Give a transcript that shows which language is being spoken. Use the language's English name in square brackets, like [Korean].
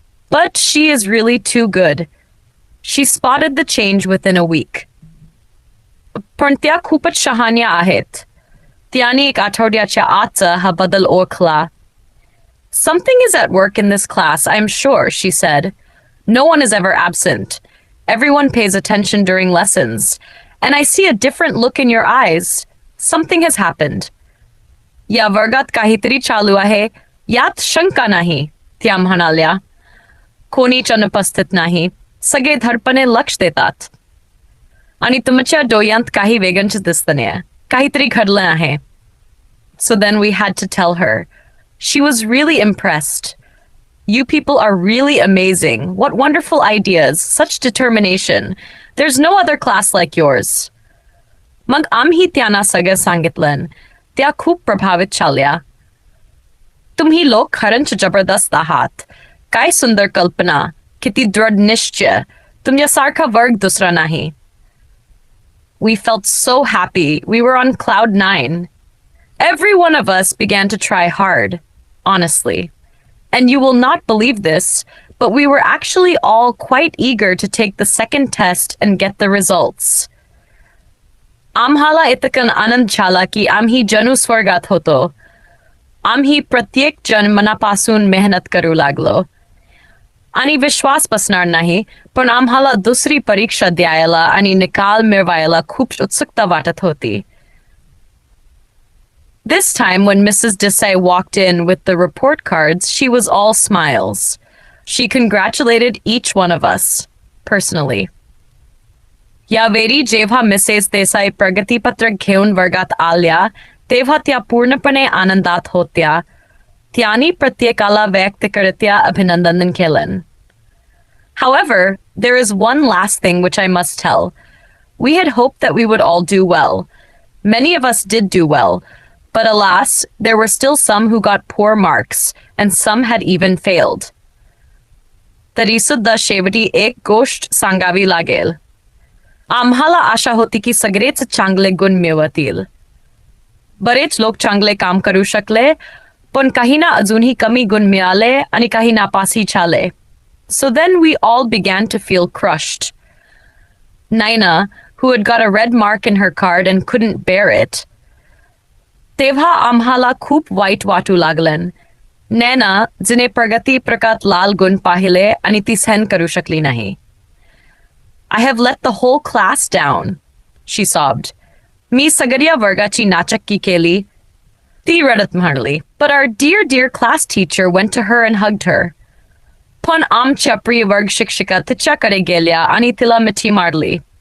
[English] But she is really too good. She spotted the change within a week. [Marathi] पण त्या खूपच शहाण्या आहेत. त्याने एक आठवड्याच्या आतचा हा बदल ओळखला. [English] Something is at work in this class, I'm sure, she said. No one is ever absent. Everyone pays attention during lessons. And I see a different look in your eyes. Something has happened. [Marathi] या वर्गात काहीतरी चालू आहे, यात शंका नाही, त्या म्हणाल्या. कोणीच अनुपस्थित नाही. सगळे धडपणे लक्ष देतात. आणि तुमच्या डोळ्यांत काही वेगळंच दिसतंय. काहीतरी घडलं आहे. [English] So then we had to tell her. She was really impressed. You people are really amazing. What wonderful ideas. Such determination. There's no other class like yours. [Marathi] मग आम्ही त्यांना सगळं सांगितलं. त्या खूप प्रभावित झाल्या. तुम्ही लोक खरंच जबरदस्त आहात. काय सुंदर कल्पना. किती दृढ निश्चय. तुमच्यासारखा वर्ग दुसरा नाही. [English] We felt so happy. We were on cloud 9. Every one of us began to try hard, honestly. And you will not believe this, but we were actually all quite eager to take the second test and get the results. [Marathi] आम्हाला इतकं आनंद झाला की आम्ही जणू स्वर्गात होतो. आम्ही प्रत्येक जण मनापासून मेहनत करू लागलो. आणि विश्वास बसणार नाही, पण आम्हाला दुसरी परीक्षा द्यायला आणि निकाल मिळवायला खूप उत्सुकता वाटत होती. [English] This time, when Mrs. Desai walked in with the report cards, she was all smiles. She congratulated each one of us, personally. [Marathi] यावेळी जेव्हा मिसेस देसाई प्रगतीपत्रक घेऊन वर्गात आल्या, तेव्हा त्या पूर्णपणे आनंदात होत्या. त्यांनी प्रत्येकाला व्यक्तिगतरित्या अभिनंदन केलं. [English] However, there is one last thing which I must tell. We had hoped that we would all do well. Many of us did do well. But alas, there were still some who got poor marks, and some had even failed. [Marathi] तरीसुद्धा शेवटी एक गोष्ट सांगावी लागेल. आम्हाला आशा होती की सगळेच चांगले गुण मिळवतील. बरेच लोक चांगले काम करू शकले, पण काहींना अजूनही कमी गुण मिळाले आणि काही नापासही झाले. [English] So then we all began to feel crushed. Naina, who had got a red mark in her card and couldn't bear it. [Marathi] तेव्हा आम्हाला खूप वाईट वाटू लागलं. नैना, जिने प्रगती प्रकात लाल गुण पाहिले आणि ती सहन करू शकली नाही. [English] I have let the whole class down, she sobbed. [Marathi] मी सगळ्या वर्गाची नाचक्की केली. ती रडत म्हणाली. [English] But our dear class teacher went to her and hugged her. [Marathi] पण आमच्या प्रिय वर्ग शिक्षिका तिच्याकडे गेल्या आणि तिला मिठी मारली.